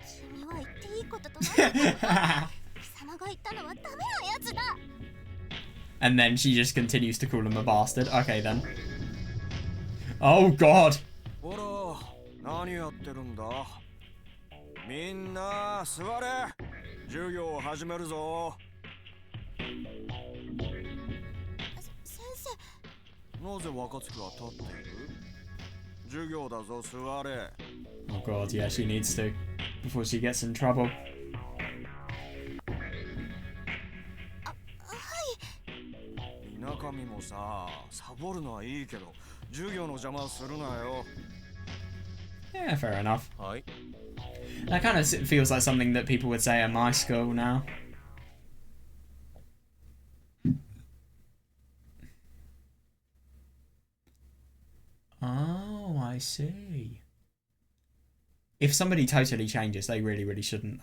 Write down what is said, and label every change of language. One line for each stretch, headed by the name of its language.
Japanese: 君は言っていいこととない。貴様が言ったのはダメなやつだ。
English: And then she just continues to call him a bastard. Okay then. Oh god.
Japanese: ほら、何やってるんだ。みんな座れ。授業を始めるぞ。先生。なぜ若月は立っている？授業だぞ、座れ。
English: Oh god, yeah, she needs to before she gets in trouble.
Japanese: 田舎見もさ、サボるのはいいけど、授業の邪魔するなよ。
English: Yeah, fair enough.
Japanese: はい。
English: That kind of feels like something that people would say at my school now. Oh, I see. If somebody totally changes, they really, really shouldn't.